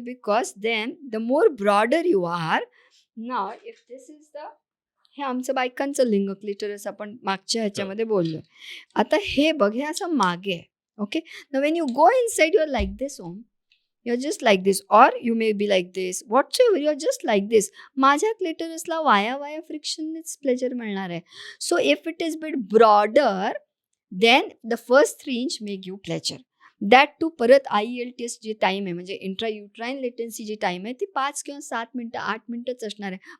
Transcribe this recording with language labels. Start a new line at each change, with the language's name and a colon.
English: Because then the more broader you are. Now if this is the,
Marathi: हे आमचं बायकांचं लिंग क्लिटरस आपण मागच्या ह्याच्यामध्ये बोललोय. आता हे बघ, हे असं मागे आहे.
English: Okay, now when you go inside, you're like this, you're just like this, or you may be like this, whatsoever, you're just like this.
Marathi: माझ्या क्लिटरसला वाया फ्रिक्शननेच प्लेजर मिळणार आहे.
English: So if it is bit broader, then the first 3 inch may give pleasure. That too
Marathi: परत IELTS जी time आहे म्हणजे इंट्रायुट्राईन latency जी time आहे ती 5 किंवा 7 मिनटं 8 मिनटंच असणार आहे.